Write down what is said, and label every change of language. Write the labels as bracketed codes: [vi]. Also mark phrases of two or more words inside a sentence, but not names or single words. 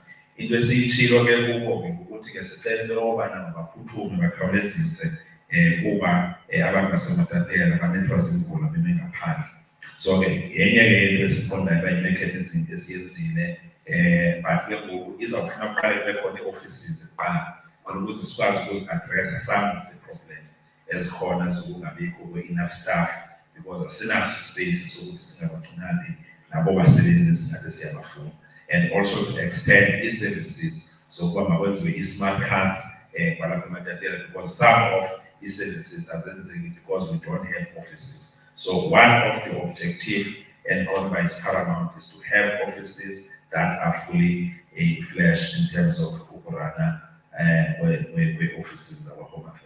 [xh] Into esiyitshilo ke kubo ke ukuthi ke sicela into yokubana mabaphuthume bakhawulezise kuba abantu baseMatatiele banethwa zimvula beme ngaphandle. So ke yenye ke into esiqondayo uba yi-mechanism esiyenzile but ke ngoku izawufuna kuqala kube khona ii-offices kuqala khona ukuze sikwazi ukuzi-addressa [en] some of the problems [xh] ezikhona zokungabikho kwe- [en] enough staff because [xh] asinaso ispace sokuthi singabagcinani nabo basebenzi esingathi siyabafuna, [en] and also to extend ii-services [xh] zokuba makwenziwe [en] ii-smart cards kwalapha eMatatiele because some of ii-services azenzeki because we don't have offices. So one of the objective and by its paramount is to have offices that are fully fledged in terms of Ukurana where offices are Home Affairs.